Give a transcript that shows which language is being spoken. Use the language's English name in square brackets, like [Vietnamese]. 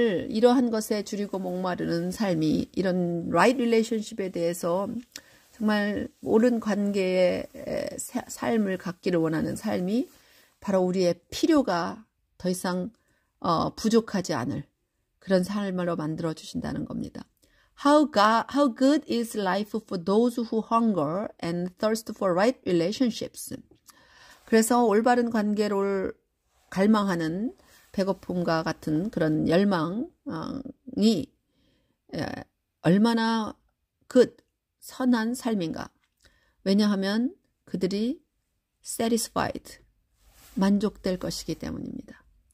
[Korean] 이러한 것에 줄이고 목마르는 삶이, 이런 [English] right relationship [Korean] 에 대해서 정말 옳은 관계의 삶을 갖기를 원하는 삶이 바로 우리의 필요가 더 이상 부족하지 않을 그런 삶으로 만들어 주신다는 겁니다. [English] How good is life for those who hunger and thirst for right relationships. [Korean] 그래서 올바른 관계를 갈망하는 배고픔과 같은 그런 열망이 얼마나 선한 삶인가. 왜냐하면 그들이 satisfied, 만족될 것이기 때문입니다.